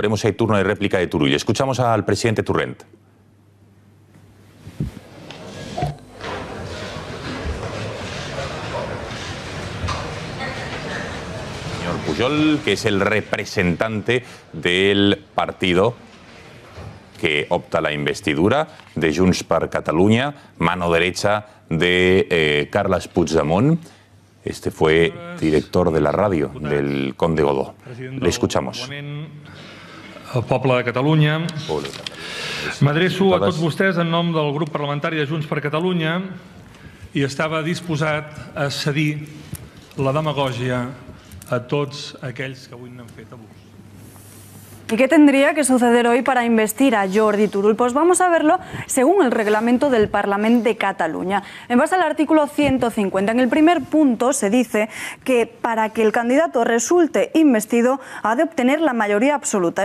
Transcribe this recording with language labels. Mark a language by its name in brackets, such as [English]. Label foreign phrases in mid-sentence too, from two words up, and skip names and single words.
[Spanish] Veremos si hay turno de réplica de Turull. Escuchamos al presidente Torrent. Señor Pujol, que es el representante del partido que opta la investidura de Junts per Catalunya, mano derecha de Carles Puigdemont. Este fue director de la ràdio del Conde Godó. Le escuchamos. [Catalan] El poble de Catalunya. M'adreço a tots vostès en nom del grup parlamentari de Junts per Catalunya i estava disposat a cedir la demagògia a tots aquells que avui n'han fet abús. [Spanish] ¿Y qué tendría que suceder hoy para investir a Jordi Turull? Pues vamos a verlo según el reglamento del Parlamento de Cataluña. En base al artículo 150, en el primer punto se dice que para que el candidato resulte investido ha de obtener la mayoría absoluta.